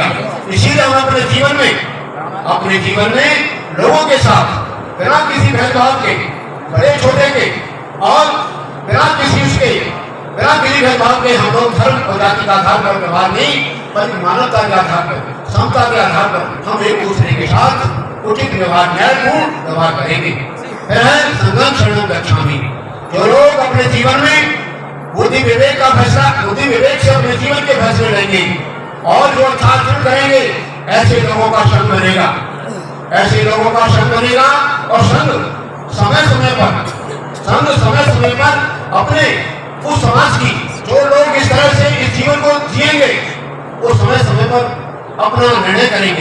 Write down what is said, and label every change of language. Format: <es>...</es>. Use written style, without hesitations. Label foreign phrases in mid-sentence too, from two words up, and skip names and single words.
<hi>इसीलिए हम अपने जीवन में लोगों के साथ बिना किसी भेदभाव के, बड़े छोटे के, और बिना किसी भेदभाव के हम लोग धर्म और जाति के आधार पर व्यवहार नहीं, बल्कि मानवता के आधार पर, समता के आधार पर हम एक दूसरे के साथ उचित व्यवहार, न्यायपूर्ण व्यवहार करेंगे।</hi> <pi>संघं शरणं गच्छामि,</pi> <hi>जो लोग अपने जीवन में बुद्धि विवेक से अपने जीवन के फैसले लेंगे और जो अच्छा आचरण करेंगे, ऐसे लोगों का संग बनेगा, और संग समय समय पर अपने उस समाज की जो लोग इस तरह से इस जीवन को जिएंगे, वो समय पर अपना निर्णय करेंगे।</hi>